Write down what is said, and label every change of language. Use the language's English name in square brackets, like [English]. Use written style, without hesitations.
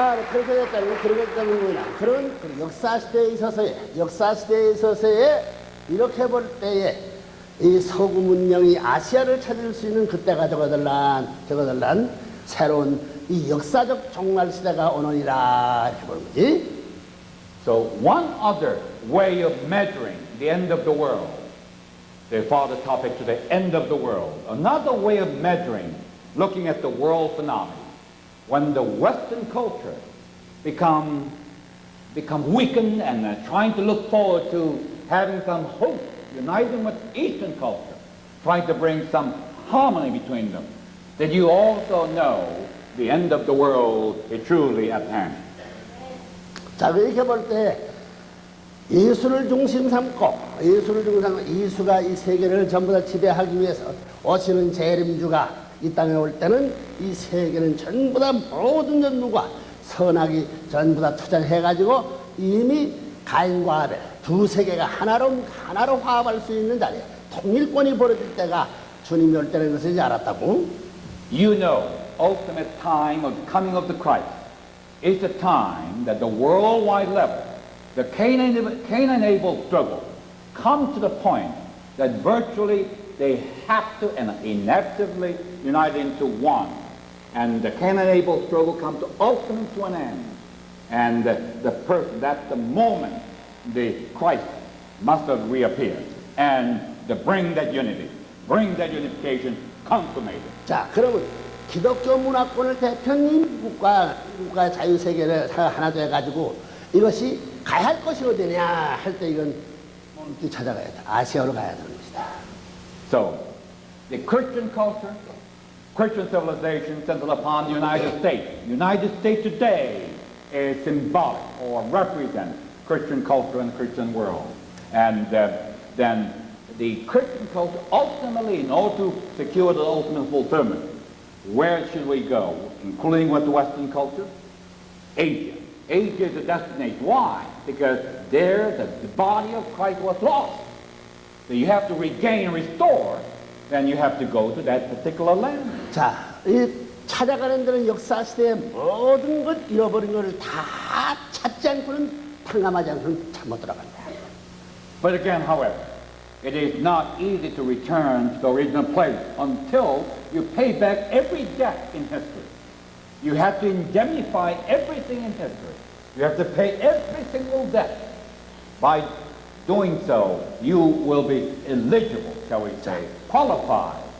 [Korean] 그렇게 됐다면 그런 역사 시대에 있어서의 이렇게 볼 때에 이 서구 문명이 아시아를 찾을 수 있는 그때가 저거들란 새로운 이 역사적 종말 시대가 오느니라 이렇게 보는 거지. [English] So one other way of measuring the end of the world, the father topic to the end of the world, another way of measuring, looking at the world phenomenon, when the Western culture become weakened and trying to look forward to having some hope, uniting with Eastern culture, trying to bring some harmony between them, that you also know the end of the world is truly at hand. [Korean] 자, 이렇게 볼 때 예수를 중심 삼고 예수가 이 세계를 전부 다 지배하기 위해서 오시는 재림주가 이 땅에 올 때는 이 세계는 전부 다 모든 전부가 선악이 전부 다 투쟁해가지고 이미 가인과 아벨 두 세계가 하나로 화합할 수 있는 자리에 통일권이 벌어질 때가 주님이 올 때라는 것을 이제 알았다고. [English] You know, ultimate time of the coming of the Christ is the time that the worldwide level, the Cain-Abel struggle, comes to the point that virtually they have to and inevitably unite into one. And the Cain-Abel struggle comes ultimately to an end. And that's the moment the Christ must have reappeared. And to bring that unity, bring that unification consummated. [Korean] 자, 그러면 기독교 문화권을 대표하는 국가 자유세계를 하나 돼가지고 이것이 가야 할 것이 어디냐 할 때 이건 어디 찾아가야 돼. 아시아로 가야 되는 것이다. [English] So, the Christian culture, Christian civilization centered upon the United States. The United States today is symbolic or represents Christian culture and the Christian world. And then the Christian culture ultimately, in order to secure the ultimate fulfillment, where should we go, including with the Western culture? Asia. Asia is the destination. Why? Because there the body of Christ was lost. So you have to regain and restore, then you have to go to that particular land. [Korean] 자, 이 찾아가는 데는 역사 시대의 모든 것 잃어버린 것을 다 찾지 않고는 탕감하지 않고는 참 못 들어간다. [English] But again, however, it is not easy to return to the original place until you pay back every debt in history. You have to indemnify everything in history. You have to pay every single debt. By doing so, you will be eligible, shall we say, qualified.